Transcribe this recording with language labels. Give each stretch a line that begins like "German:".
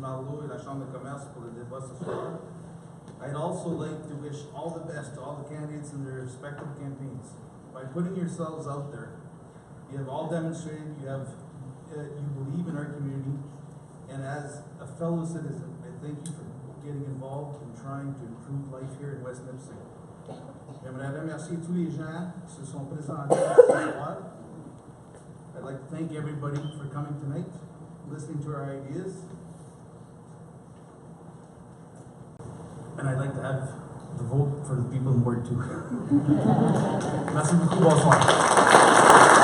French: Marleau et la Chambre de commerce pour le débat ce soir.
English: I'd also like to wish all the best to all the candidates in their respective campaigns. By putting yourselves out there, you have all demonstrated you believe in our community, and as a fellow citizen, I thank you for getting involved in trying to improve life here in West Nipissing.
French: J'aimerais remercier tous les gens qui se sont présentés ce soir.
English: I'd like to thank everybody for coming tonight, listening to our ideas. And I'd like to have the vote for the people in Ward 2.
French: Merci beaucoup, bonsoir.